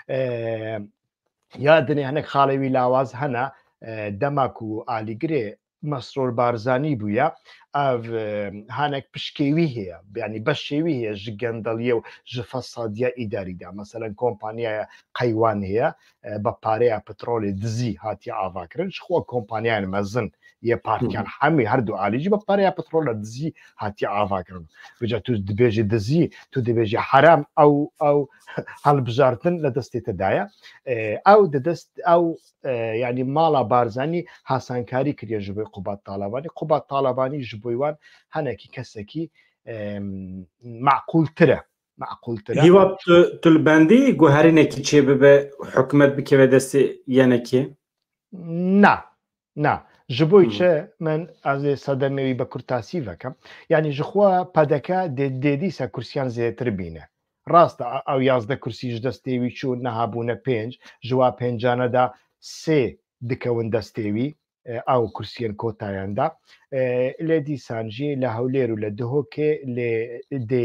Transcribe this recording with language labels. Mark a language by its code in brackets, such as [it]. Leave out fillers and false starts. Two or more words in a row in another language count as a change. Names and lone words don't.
[ku] یادنێ هەنێک خاڵێوی لاواز هەنا دەماک و ئالیگرێ مەسرور بارزانی بووە هەنێک پشکێوی هەیە بیانی بەشێوی هەیە ژ گەندەڵیە و ژ فەسادیە ئیداریدا مەسەلەن کۆمپانیایە قەیوان هەیە بە پارەیە پترۆلی دزی هاتی ئاواکردن خۆ کۆمپانیایان مەزن یە پارتیان هەمی هەردوو ئالیجی بە پارەیە پترۆلە دزی هاتی ئاواکردن بجا تو دەبێژی دزی تو دەبێژی حرام ئەو هەڵبژاردن لە دەستێتەدایە ئەو دەدەست ئەو یعنی ماڵا بارزانی هاسانکاری کردێ ژ بۆی قوبات طالبانی ژ بۆیوان هەنێکی کەسێکی معقولترە هیوا تولبەندی گوهرینێکی چێ ببێ حکومت بکەوێ دەستی یەنەکێ نا ji bo çi min ez ê sedemêwî bi kurtasî vekim yanî ji xwe pedeke dêdîsa kursiyan zêdetir bîne rast ew 11 kursî ji destê wî çû nehabûne 5 ji wa pêncane de sê dikewin destê wî ew kursiyên kotayan da lê dîsan jî li Hewlêr û li Duhokê lê dê